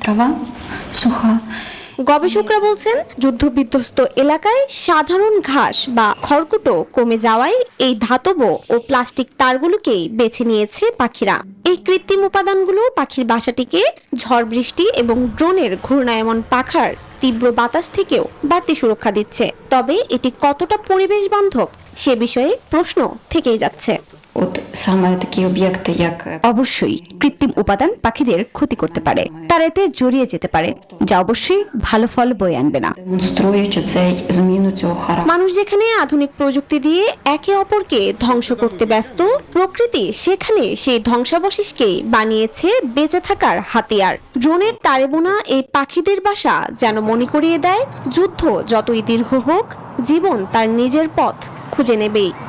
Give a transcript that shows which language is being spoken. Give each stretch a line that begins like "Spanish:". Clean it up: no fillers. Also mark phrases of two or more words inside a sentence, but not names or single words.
Bangla: গবেষকরা বলছেন, যুদ্ধবিধ্বস্ত এলাকায় সাধারণ ঘাস বা খড়কুটো কমে যাওয়ায় এই ধাতব ও প্লাস্টিক তারগুলোকেই বেছে নিয়েছে পাখিরা। এই কৃত্রিম উপাদানগুলো পাখির বাসাটিকে ঝড় বৃষ্টি এবং ড্রোনের ঘূর্ণায়মান পাখার তীব্র বাতাস থেকেও বাড়তি সুরক্ষা দিচ্ছে। তবে এটি কতটা পরিবেশ বান্ধব সে বিষয়ে প্রশ্ন থেকেই যাচ্ছে।
Ukrainian: От саме такі об'єкти, як
Bangla: অবশ্যই কৃত্রিম উপাদান পাখিদের ক্ষতি করতে পারে, তারা এতে জড়িয়ে যেতে পারে, যা অবশ্যই ভালো ফল বয়ে আনবে না।
Ukrainian: демонструють оцей зміну цього характеру.
Bangla: মানুষ যেখানে আধুনিক প্রযুক্তি দিয়ে একে অপরকে ধ্বংস করতে ব্যস্ত, প্রকৃতি সেখানে সেই ধ্বংসাবশেষকে বানিয়েছে বেঁচে থাকার হাতিয়ার। ড্রোনের তারে বোনা এই পাখিদের বাসা যেন মনে করিয়ে দেয়, যুদ্ধ যতই দীর্ঘ হোক, জীবন তার নিজের পথ খুঁজে নেবেই।